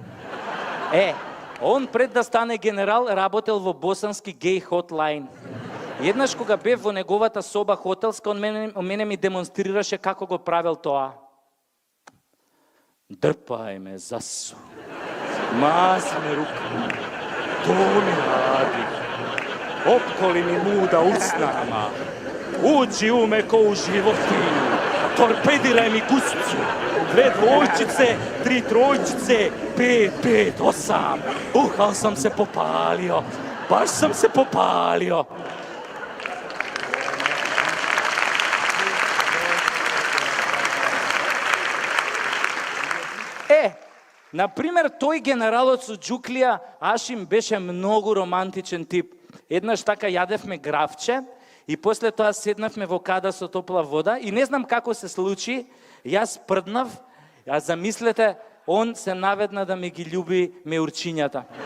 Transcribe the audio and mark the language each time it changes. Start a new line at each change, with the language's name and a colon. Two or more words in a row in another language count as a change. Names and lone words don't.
Macedonian: Он пред да стане генерал работел во босански гей хотлайн. Еднаш кога бев во неговата соба хотелска, он мене ми демонстрираше како го правел тоа.
Bosnian: Дрпај ме засу. Мазме рука, to mi radi, opkoli mi muda usnama, uđi u me ko u životinju, torpediraj mi guscu, 2 dvojčice, 3 trojčice, 5, 5, 8, uhal sam se popalio, baš sam se popalio.
Macedonian: Например, тој генералот Суџуклија, Ашим, беше многу романтичен тип. Еднаш така јадевме гравче и после тоа седнавме во када со топла вода и не знам како се случи, јас прднав, а замислете, он се наведна да ми ги љуби меурчињата.